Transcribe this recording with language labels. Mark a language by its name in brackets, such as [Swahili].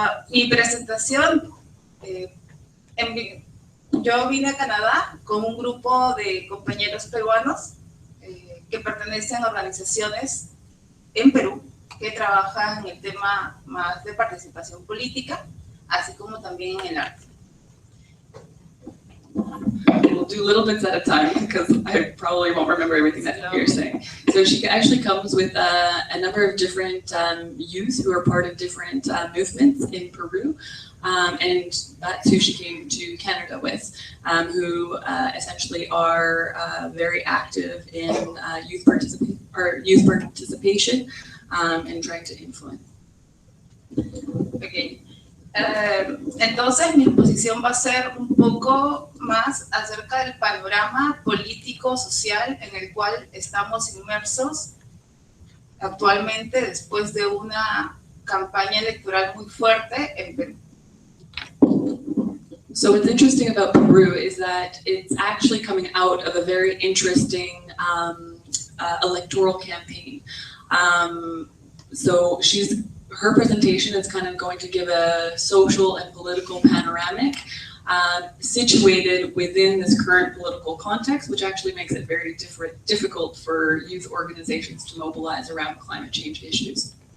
[Spanish] Mi presentación, yo vine a Canadá con un grupo de compañeros peruanos que pertenecen a organizaciones en Perú que trabajan en el tema más de participación política, así como también en el arte. [English] We'll do little bits at a time because I probably won't remember everything that you're saying. So she actually comes with a number of different youth who are part of different movements in Peru. And that's who she came to Canada with, who essentially are very active in youth participation and trying to influence. Okay. [Spanish] Entonces mi exposición va a ser un poco más acerca del panorama político social en el cual estamos inmersos actualmente después de una campaña electoral muy fuerte en Perú. [English] So what's interesting about Peru is that it's actually coming out of a very interesting electoral campaign. So her presentation is kind of going to give a social and political panoramic situated within this current political context, which actually makes it very difficult for youth organizations to mobilize around climate change issues.